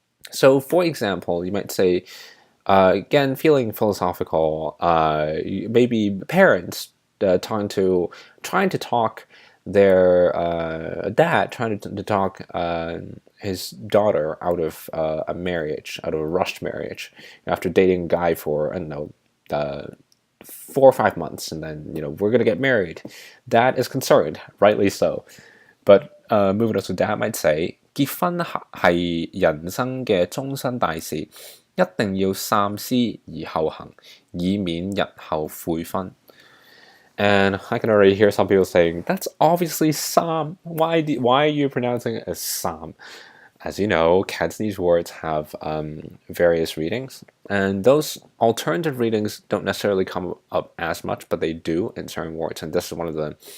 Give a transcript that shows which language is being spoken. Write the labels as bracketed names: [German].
[English] so for example you might say again feeling philosophical maybe parents trying to talk their dad trying to talk his daughter out of a marriage, out of a rushed marriage, after dating a guy for, I don't know, 4 or 5 months, and then, we're going to get married. Dad is concerned, rightly so. But moving on, so dad might say, [Cantonese] 結婚係人生嘅終身大事，一定要三思而後行，以免日後悔婚。 [English] And I can already hear some people saying, that's obviously Sam. Why are you pronouncing it as Sam? As you know, Cantonese words have various readings. And those alternative readings don't necessarily come up as much, but they do in certain words. And this is one of them.